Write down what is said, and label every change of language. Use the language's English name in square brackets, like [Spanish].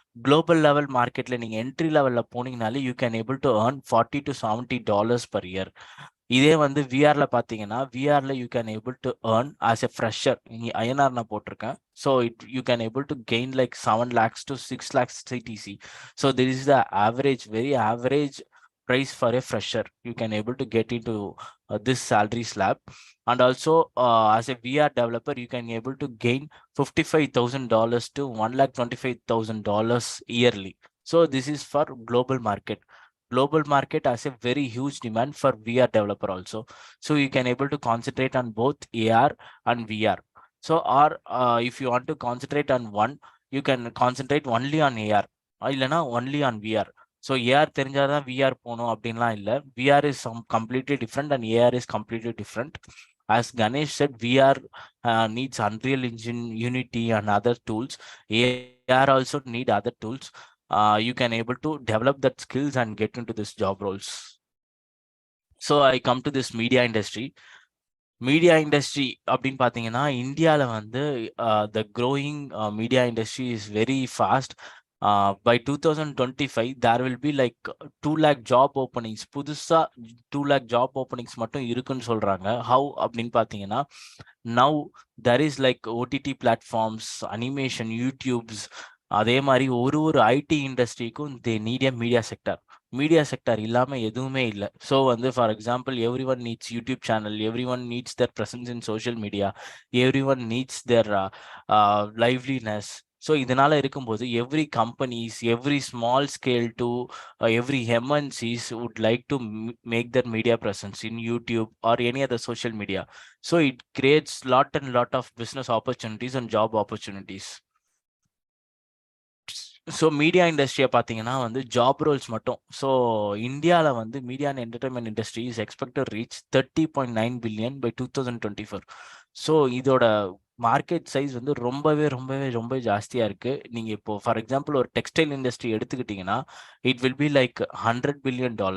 [Tamil] Global level மார்க்கெட்டில் நீங்கள் entry லெவலில் போனீங்கனாலே [English] You can able to earn $40 to $70 per year. [Tamil] இதே வந்து விஆர்ல பாத்தீங்கன்னா விஆர்ல [English] You can able to earn as a fresher. [Tamil] இங்க ஐஎன்ஆர் நான் போட்டிருக்கேன். [English] So you can able to gain like 7 lakhs to 6 lakhs CTC. ஸோ this is the average, very average price for a fresher. You can able to get into this salary slab. And also as a VR developer, you can able to gain $55,000 to $1,25,000 yearly. So this is for global market. Global market has a very huge demand for VR developer also. So you can able to concentrate on both AR and VR. So or if you want to concentrate on one, you can concentrate only on AR இல்லைன்னா only on VR. [Tamil] So AR தெரிஞ்சாதான் VR போகணும் அப்படின்லாம் இல்லை. [English] VR is completely different and AR is completely different. As Ganesh said, VR needs unreal engine, unity and other tools. AR also need other tools. You can able to develop that skills and get into this job roles. So I come to this media industry. [Tamil] Media industry அப்படின்னு பார்த்தீங்கன்னா இந்தியாவில் வந்து [English] the growing media industry is very fast. By 2025 there will be like 2 lakh job openings. [Tamil] புதுசா 2 lakh job openings மட்டும் இருக்குன்னு சொல்றாங்க. [English] How [Tamil] அப்படின்னு பார்த்தீங்கன்னா [English] now there is like OTT platforms, animation, YouTubes. [Tamil] அதே மாதிரி ஒரு ID இண்டஸ்ட்ரிக்கும் [English] They need a media sector. [Tamil] Media sector இல்லாம எதுவுமே இல்லை. [English] So வந்து for example every one needs YouTube channel, every one needs their presence in social media, every one needs their liveliness. So [Tamil] இதனால இருக்கும்போது [English] Every companies, every small scale to every MNCs would like to make their media presence in YouTube or any other social media. So it creates lot and lot of business opportunities and job opportunities. So [Tamil] media இண்டஸ்ட்ரியை பார்த்தீங்கன்னா வந்து job Rolle's மட்டும். [English] So இந்தியாவில் வந்து media and entertainment industry is expected reach $30.9 billion by 2024. [Tamil] So இதோட market size வந்து ரொம்ப ஜாஸ்தியா இருக்கு. நீங்க இப்போ ஃபார் எக்ஸாம்பிள் ஒரு டெக்ஸ்டைல் இண்டஸ்ட்ரி எடுத்துக்கிட்டீங்கன்னா [English] It will be like $100 billion.